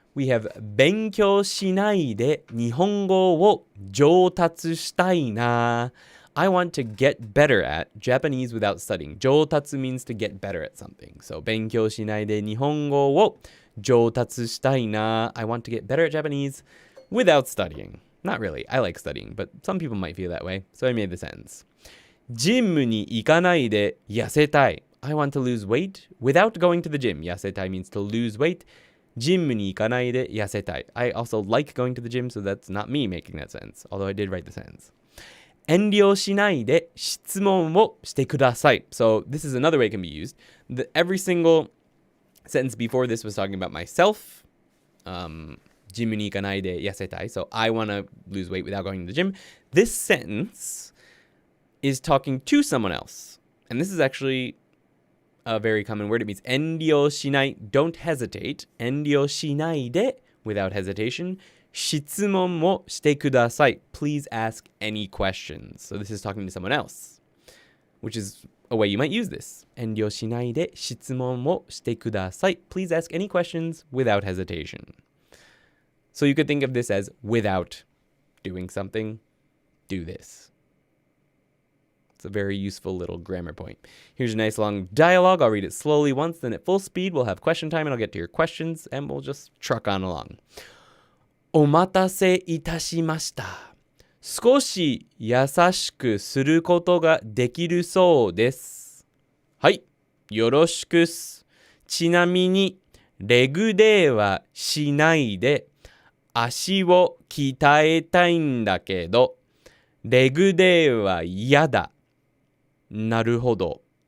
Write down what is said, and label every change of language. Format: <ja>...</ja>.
<en>We have</en> <ja>勉強しないで日本語を上達したいな.</ja> <en>I want to get better at Japanese without studying. 上達 means to get better at something.</en> <ja>So 勉強しないで日本語を上達したいな.</ja> <en>I want to get better at Japanese without studying. Not really. I like studying, but some people might feel that way. So I made the sentence.</en> <ja>ジムに行かないで痩せたい.</ja> <en>I want to lose weight without going to the gym. 痩せたい means to lose weight.</en> <ja>ジムに行かないで痩せたい.</ja> <en>I also like going to the gym, so that's not me making that sentence, although I did write the sentence.</en> <ja>遠慮しないで質問をしてください.</ja> <en>So this is another way it can be used. Every single sentence before this was talking about myself.</en> <ja>ジムに行かないで痩せたい.</ja> <en>So I want to lose weight without going to the gym. This sentence is talking to someone else. And this is actually a very common word. It means 遠慮しない, don't hesitate.</en> <ja>遠慮しないで</ja> <en>without hesitation.</en> <ja>質問をしてください.</ja> <en>Please ask any questions. So this is talking to someone else, which is a way you might use this.</en> <ja>遠慮しないで質問をしてください.</ja> <en>Please ask any questions without hesitation. So you could think of this as without doing something, do this. It's a very useful little grammar point. Here's a nice long dialogue. I'll read it slowly once, then at full speed we'll have question time and I'll get to your questions and we'll just truck on along.</en> <ja>お待たせいたしました。少し優しくすることができるそうです。はい、よろしくっす。ちなみに、レグデーはしないで、足を鍛えたいんだけど、レグデーは嫌だ。なるほど。</ja>